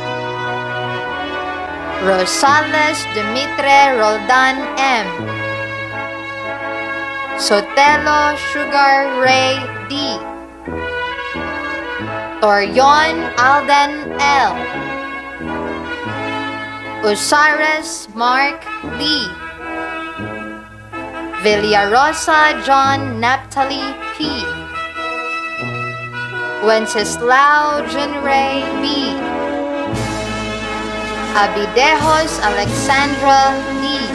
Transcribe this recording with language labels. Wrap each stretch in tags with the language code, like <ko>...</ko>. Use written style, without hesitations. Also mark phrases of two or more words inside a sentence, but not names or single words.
<tl>Rosales Dimitre Roldan M. Sotelo Sugar Ray D. Torion Alden L. Usares Mark Lee. Villarosa John Naphtali P. Wenceslao Junray B. Abidejos Alexandra D.</tl>